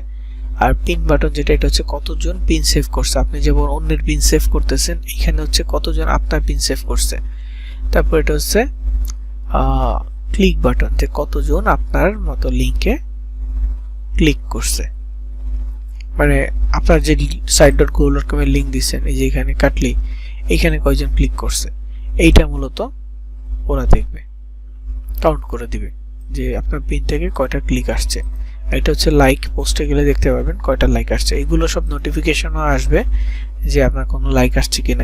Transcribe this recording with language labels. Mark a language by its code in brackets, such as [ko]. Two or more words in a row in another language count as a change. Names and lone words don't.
[bn] আর [en] pin button [bn] যেটা, এটা হচ্ছে কতজন [en] pin save [bn] করছে। আপনি যেমন অন্যের [en] pin save [bn] করতেছেন, এখানে হচ্ছে কতজন আপনার [en] pin save [bn] করছে। তারপর এটা হচ্ছে [en] click button, [bn] যে কতজন আপনার মতো লিংকে ক্লিক করছে, মানে আপনার যে site.google.com এর লিংক দিচ্ছেন, এই যে এখানে কাটলি এখানে কয়জন ক্লিক করছে, এইটা মূলত ওরা দেখবে, কাউন্ট করে দিবে যে আপনার পিন থেকে কয়টা ক্লিক আসছে। এটা হচ্ছে লাইক, পোস্টে গেলে দেখতে পাবেন কয়টা লাইক আসছে। এগুলো সব নোটিফিকেশনও আসবে যে আপনার কোনো লাইক আসছে কিনা।